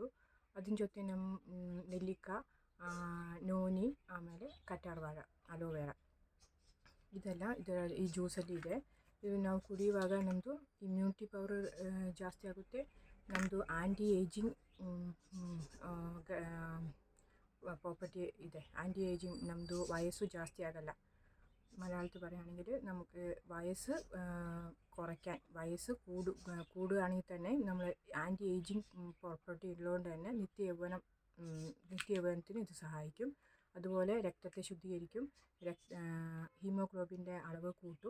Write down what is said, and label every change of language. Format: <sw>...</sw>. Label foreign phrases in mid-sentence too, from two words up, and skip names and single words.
<kn>ಅದ್ರ ಜೊತೆ ನಮ್ಮ ನೆಲ್ಲಿಕಾಯಿ, ನೋನಿ, ಆಮೇಲೆ ಕറ്റാർವಾഴ, ಅಲೋವೆರಾ ಇದೆಲ್ಲ ಈ ಜ್ಯೂಸಲ್ಲಿ ಇದೆ. ಇದು ನಾವು ಕುಡಿಯುವಾಗ ನಮ್ಮದು</kn> <en>immunity power</en> <kn>ಜಾಸ್ತಿ ಆಗುತ್ತೆ. ನಮ್ಮದು</kn> <en>anti ageing property</en> <kn>ಇದೆ.</kn> <en>anti ageing</en> <kn>ನಮ್ಮದು ವಯಸ್ಸು ಜಾಸ್ತಿ ആകല്ല.</kn> <ml>മലയാളത്തിൽ പറയുകയാണെങ്കിൽ നമുക്ക് വയസ്സ് കുറയ്ക്കാൻ, വയസ്സ് കൂടുകയാണെങ്കിൽ തന്നെ നമ്മൾ</ml> <en>anti ageing property</en> <ml>ഉള്ളതുകൊണ്ട് തന്നെ നിത്യയൗവനത്തിന് ഇത് സഹായിക്കും. അതുപോലെ രക്തത്തെ ശുദ്ധീകരിക്കും. ഹീമോഗ്ലോബിൻ്റെ അളവ് കൂട്ടും.</ml>